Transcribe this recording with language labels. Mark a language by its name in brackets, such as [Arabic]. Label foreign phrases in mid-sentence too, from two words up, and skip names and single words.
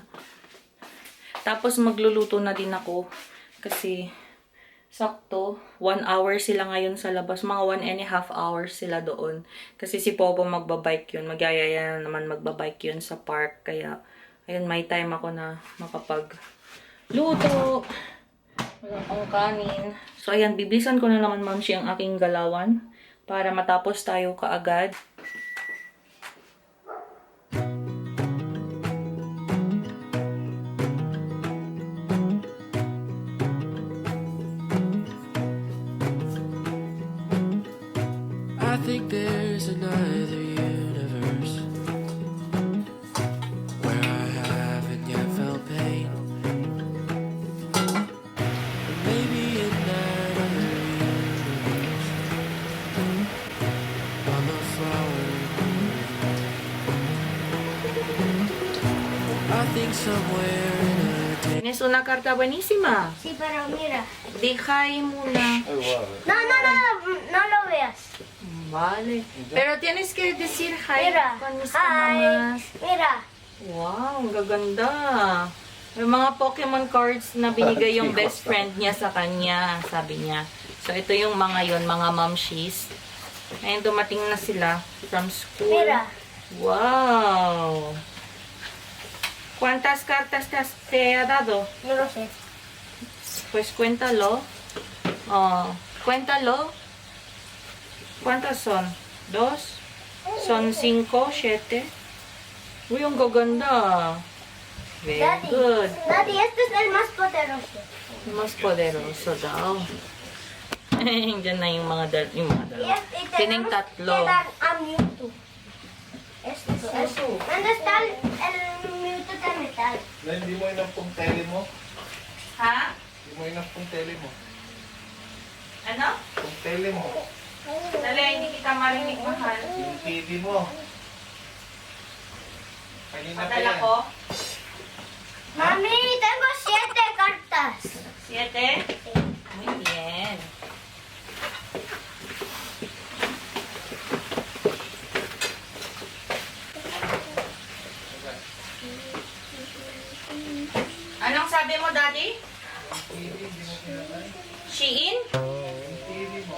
[Filipino] Tapos magluluto na din ako kasi sakto 1 hour sila ngayon sa labas, mga 1.5 hours sila doon kasi si Popo magbabike yun, magyayaya na naman magbabike yun sa park, kaya ayun, may time ako na makapagluto, wala akong kanin. So ayan, biblisan ko na naman, mamshi, ang aking galawan para matapos tayo kaagad. [English] I think there's another universe where I haven't yet felt pain. And maybe in that other universe, I'm a flower. I think somewhere in a day. [Spanish] Tienes una carta buenísima. Sí, pero mira. Deja ahí muna. No lo veas. Vale. Pero tienes que decir hi Mira. con mis Hi. kamamas. Mira. [Filipino] Wow, ang gaganda. May mga Pokemon cards na binigay yung best friend niya sa kanya, sabi niya. So, ito yung mga yon, mga momshies. Ngayon, dumating na sila from school. [Spanish] Mira. Wow. ¿Cuántas cartas te ha dado? No lo sé. Pues cuéntalo. Oh, cuéntalo. ¿Cuántas son? 2? Son 5, 7. [Filipino] Uy, ang gaganda. [English] Very good. [Spanish] Daddy, este es el más poderoso. Mas poderoso [Filipino] daw. Diyan na yung mga dalawa. [Spanish] Y Tining tenemos [Filipino] tatlo. [Spanish] que dar a Mewtwo. Esto. ¿Dónde está el Mewtwo de metal? [Filipino] Hindi mo inap pong tele mo? Ha? Hindi mo inap pong tele mo? Ano? Pong tele mo? Dali, hindi kita marinig, mahal. Yung TV mo? Kanina pa Padala yan. ko. [Spanish] Mami, tengo 7 cartas. 7? Muy bien. [Filipino] Anong sabi mo, Daddy? Shein? TV mo?